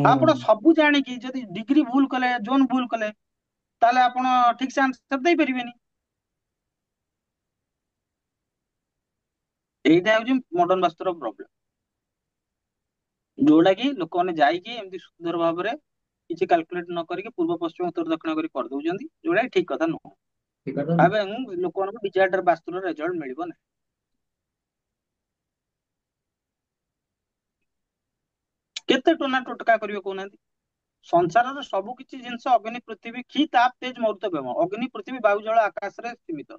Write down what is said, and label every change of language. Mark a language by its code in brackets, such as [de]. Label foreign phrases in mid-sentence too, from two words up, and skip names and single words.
[or] ଆପଣ ସବୁ ଜାଣିକି ଯଦି ଡିଗ୍ରୀ ଭୁଲ କଲେ, ଜୋନ୍ ଭୁଲ କଲେ, ତାହେଲେ ଆପଣ ଠିକ ସେ ଆନ୍ସର ଦେଇପାରିବେନି। ଏଇଟା ହଉଛି ମଡର୍ଣ୍ଣ ବାସ୍ତୁର ପ୍ରୋବ୍ଲେମ, ଯୋଉଟା କି ଲୋକମାନେ ଯାଇକି ଏମିତି ସୁନ୍ଦର ଭାବରେ କିଛି କାଲକୁଲେଟ ନ କରିକି ପୂର୍ବ ପଶ୍ଚିମ ଉତ୍ତର ଦକ୍ଷିଣ କରି କରିଦଉଛନ୍ତି, ଯୋଉଟା କି ଠିକ କଥା ନୁହଁ। [hi] ठीक है तो नहीं। [or] ଏବଂ ଲୋକମାନଙ୍କୁ ଡିଜାୟାର୍ଡ ବାସ୍ତୁର ରେଜଲ୍ଟ ମିଳିବ ନାହିଁ। କେତେ ଟୋନା ଟୋଟକା କରିବେ କହୁନାହାନ୍ତି? ସଂସାରର ସବୁ କିଛି ଜିନିଷ ଅଗ୍ନି ପୃଥିବୀ କ୍ଷୀ ତାପ ତେଜ ମରୁତ ବେମ, ଅଗ୍ନି ପୃଥିବୀ ବାୟୁ ଜଳ ଆକାଶରେ ସୀମିତ।